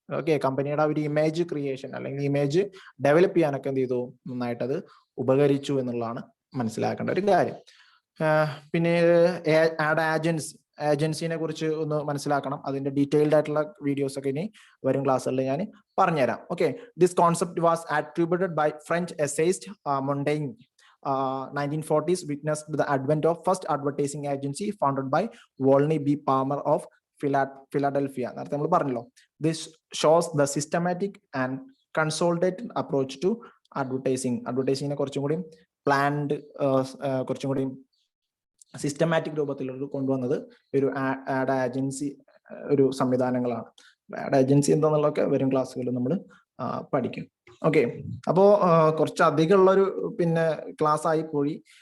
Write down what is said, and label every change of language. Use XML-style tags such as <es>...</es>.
<ml>Okay, കമ്പനിയുടെ ഒരു image creation അല്ലെങ്കിൽ ഇമേജ് ഡെവലപ്പ് ചെയ്യാനൊക്കെ എന്ത് ചെയ്തു, നന്നായിട്ട് അത് ഉപകരിച്ചു എന്നുള്ളതാണ് മനസ്സിലാക്കേണ്ട ഒരു കാര്യം. പിന്നെ ആഡ് ഏജൻസിനെ കുറിച്ച് ഒന്ന് മനസ്സിലാക്കണം. അതിന്റെ ഡീറ്റെയിൽഡ് ആയിട്ടുള്ള വീഡിയോസ് ഒക്കെ ഇനി വരും ക്ലാസ്സുകളിൽ ഞാൻ പറഞ്ഞുതരാം.</ml> <en>Okay, this concept was attributed by French essayist Montaigne. 1940s witnessed the advent of first advertising agency founded by Volney B. Palmer of Philadelphia.</en> <ml>നേരത്തെ നമ്മൾ പറഞ്ഞല്ലോ.</ml> <en>This shows the systematic and consolidated approach to advertising.</en> <ml>അഡ്വർടൈസിങ്ങിനെ കുറച്ചും കൂടി planned, കുറച്ചും കൂടി systematic രൂപത്തിൽ കൊണ്ടുവന്നത് ഒരു ആഡ് ഏജൻസി ഒരു സംവിധാനങ്ങളാണ്. ആഡ് ഏജൻസി എന്താന്നുള്ളതൊക്കെ വരും ക്ലാസ്സുകളിൽ നമ്മൾ പഠിക്കും. ഓക്കെ, അപ്പോ കുറച്ചധികം ഉള്ളൊരു പിന്നെ ക്ലാസ് ആയി പോയി.</ml>